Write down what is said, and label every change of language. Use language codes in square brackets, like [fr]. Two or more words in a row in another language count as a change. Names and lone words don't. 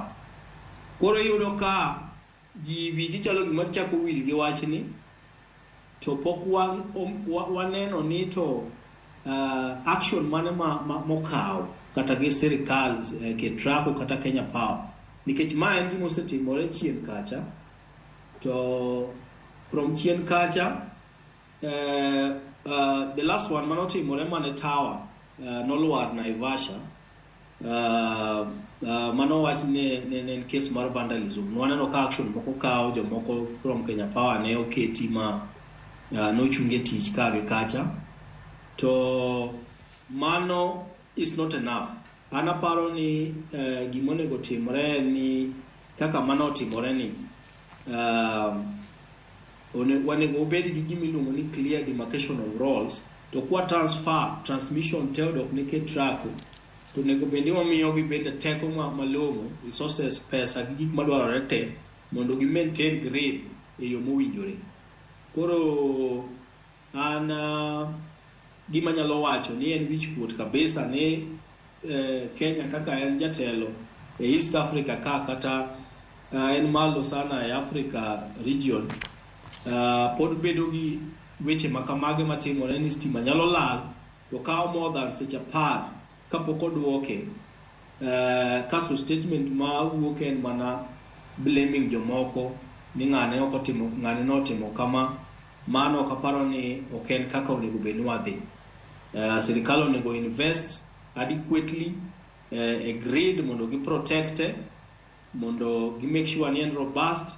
[luo] Koro yudo ka ji wigi chalo gima chako wil gi wachni, to pok waneno ni to action mane mokawo kata gi Sirkal, K-Track kata Kenya Power, nikech ma en gima osetimore chien kacha. To from chien kacha [en] the last one [luo] manotimore mane tower nolwar Naivasha, mano wach ne en case mar vandalism. Waneno ka action moko kawo, jomoko from Kenya Power ne oketi ma nochunge tich kage kacha. To mano [en] is not enough. [luo] Anaparo ni gimonego timore ni kaka mano otimore ni wanego obed gi gimiluongo ni [en] clear demarcation of roles, [luo] to kwa transmission teodok ni K-Track, to nego bendi wamiyo gi bende teko malong'o, resources, pesa gi gik madwarore te mondo gi [en] maintain grade [luo] e yo mowinjore. Koro an gima nyalo wacho ni en wichkuot kabisa ni Kenya kaka en jatelo e East Africa kata en malo sana e Africa region, pod bedo gi weche makamage matimore ni stima nyalo lal to kawo [en] more than [luo] seche 10 kapok odwoke. Kaso statement ma wuok en mana blaming jomoko ni ng'ane notimo kama. Mano kaparo ni ok en kaka onego bed ni wadhi. Sirkal onego [en] invest adequately [luo] a grid mondo gi protecte, mondo gi [en] make sure [luo] ni en robust.